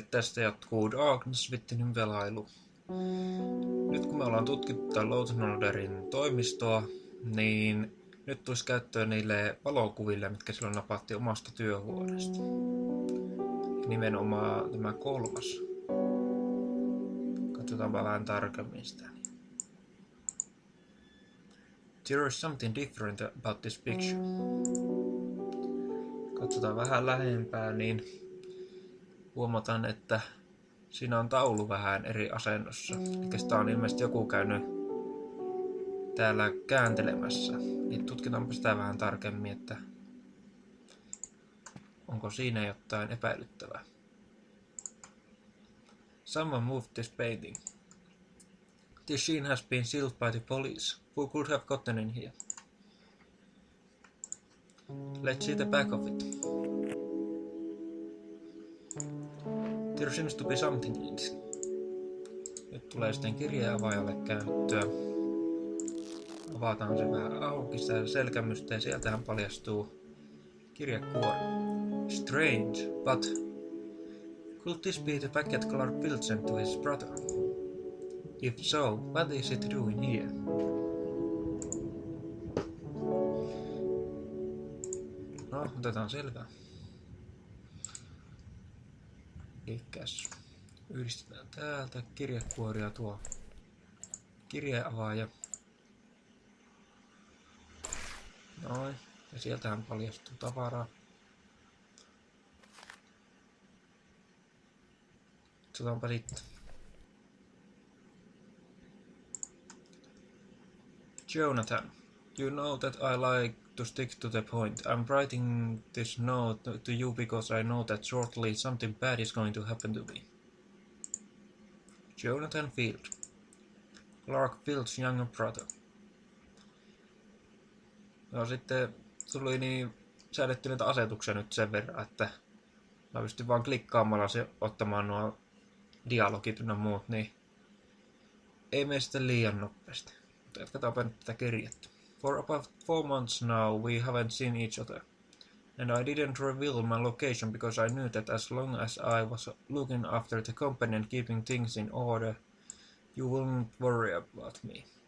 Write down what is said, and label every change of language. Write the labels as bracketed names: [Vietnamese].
[Finnish] Tästä jatkuu Darkness-Vittinin pelailu. Nyt kun me ollaan tutkittu tämän Loath Nolderin toimistoa, niin nyt tulisi käyttöön niille valokuville, mitkä silloin napatti omasta työhuoneesta. Nimenomaan tämä kolmas. Katsotaanpa vähän tarkemmin sitä. [English] There is something different about this picture. [Finnish] Katsotaan vähän lähempää, niin huomataan, että siinä on taulu vähän eri asennossa. Eli sitä on ilmeisesti joku käynyt täällä kääntelemässä. Niin tutkitaanpa sitä vähän tarkemmin, että onko siinä jotain epäilyttävää. [English] Someone moved this painting. This scene has been sealed by the police. Who could have gotten in here? Let's see the back of it. There seems to be something in it. [Finnish] Nyt tulee sitten kirjeenavaajalle käyttöä. Avataan se vähän auki, sitä selkämystä, ja sieltähän paljastuu kirjekuori. [English] Strange, but could this be the packet Clark Fieldin sent to his brother? If so, what is it doing here? [Finnish] No, otetaan selvää. Elikkäs yhdistetään täältä kirjekuoria tuo kirjeenavaaja. Noin, ja sieltähän paljastuu tavaraa. Katsotaanpa sitten. [English] Jonathan, you know that I like to stick to the point. I'm writing this note to you because I know that shortly something bad is going to happen to me. Jonathan Field, Clark Field's younger brother. [Finnish] No sitten tuli niin säädetty niitä asetuksia nyt sen verran, että mä pystyn vaan klikkaamalla ottamaan nuo dialogit ynnä muut, niin ei mene sitten liian nopeasti. Mutta jatketaanpa nyt tätä kirjettä. [English] For about 4 months now we haven't seen each other. And I didn't reveal my location because I knew that as long as I was looking after the company and keeping things in order, you wouldn't worry about me.